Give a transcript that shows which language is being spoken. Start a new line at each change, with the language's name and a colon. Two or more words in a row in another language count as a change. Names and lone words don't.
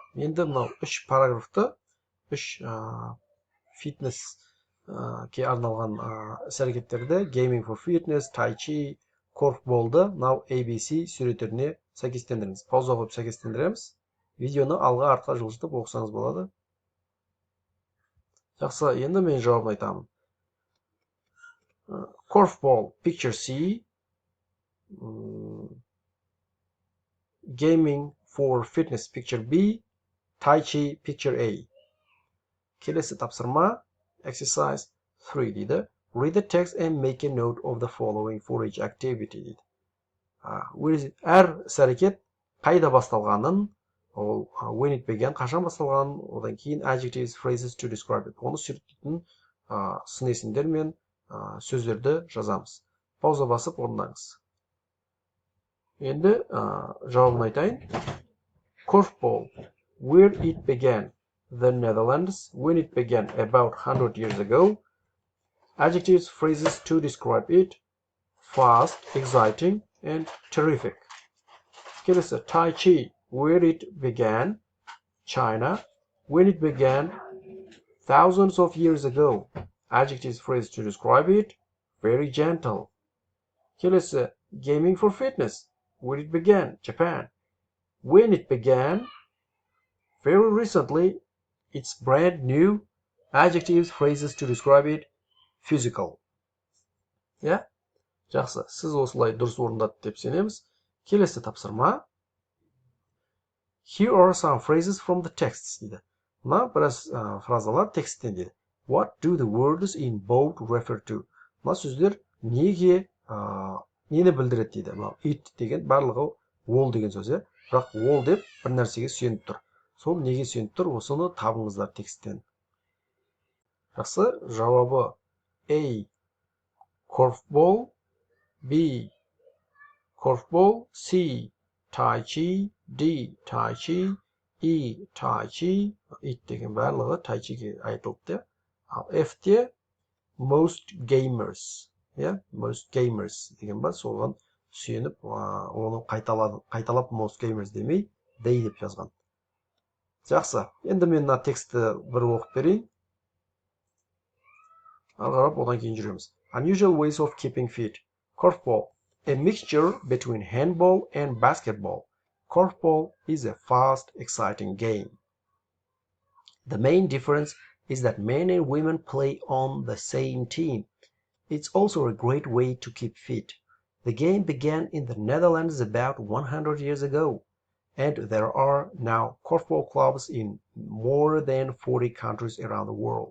Kazakh: Енді мынау 3 параграфты 3 фитнеске арналған іс-әрекеттерді Gaming for Fitness, Tai Chi, Curveball'ды мынау ABC суреттеріне сәйкестендіріңіз. Пауза қойып сәйкестендіреміз. Видеоны алға артқа жылжытып оқысаңыз болады. Жақсы, енді мен жауабын айтамын.
English: Curveball, picture C. Gaming for Fitness, picture B. Tai Chi, picture A.
Kazakh: Келесі тапсырма, exercise 3 дейді.
English: Read the text and make a note of the following for each activity дейді.
Kazakh: Әр іс-әрекет қайда басталғанын, ол
English: when it began,
Kazakh: қашан басталғанын, одан кейін
English: adjectives, phrases to describe it.
Kazakh: Оны суреттейтін сын есімдер мен сөздерді жазамыз. Пауза басып орындаңыз. Енді жауабын айтайын.
English: Curveball, where it began, the Netherlands, when it began about 100 years ago. Adjectives, phrases to describe it, fast, exciting, and terrific. Келесі, Tai Chi, where it began, China, when it began thousands of years ago. Adjectives, phrases to describe it, very gentle. Келесі, Gaming for Fitness, where it began, Japan, when it began, very recently, it's brand new, adjectives, phrases to describe it, physical. Yeah?
Kazakh: Жақсы, сіз осылай дұрыс орындады деп сенеміз. Келесі тапсырма.
English: Here are some phrases from the texts дейді.
Kazakh: Мына біраз фразалар тексттен дейді.
English: What do the words in bold refer to?
Kazakh: Мына сөздер неге нені білдіреді дейді. Мына it деген барлығы all деген сөз, иә. Бірақ all деп бір нәрсеге сүйеніп тұр. Сол неге сүйеніп тұр? Осыны табыңыздар тексттен. Жақсы, жауабы A. Curveball, B. Curveball, C. Tai Chi, D. Tai Chi, E. Tai Chi, it деген барлығы Tai Chi'ге айтылды. Ал F-те
English: most gamers, yeah, most gamers
Kazakh: деген бар, соған сүйеніп, оны қайталап
English: most gamers
Kazakh: демей, they деп жазған. Жақсы, енді мен мына текстті бір оқып берейін. Ары қарап одан кейін жүреміз.
English: Unusual ways of keeping fit. Curveball. A mixture between handball and basketball. Curveball is a fast, exciting game. The main difference is that men and women play on the same team. It's also a great way to keep fit. The game began in the Netherlands about 100 years ago, and there are now curveball clubs in more than 40 countries around the world.